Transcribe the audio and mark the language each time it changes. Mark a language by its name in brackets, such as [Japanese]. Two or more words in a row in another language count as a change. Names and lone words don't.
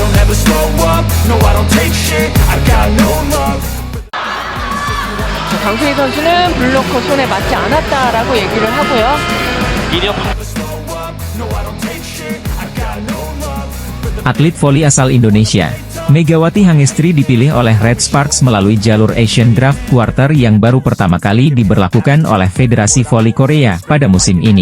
[Korean] 강수희 선수는 블로커 손에 맞지 않았다라고 얘기를 하고요. [Indonesian] Atlet voli asal Indonesia, Megawati Hangestri dipilih oleh Red Sparks melalui jalur Asian Draft Quarter yang baru pertama kali diberlakukan oleh Federasi Voli Korea pada musim ini.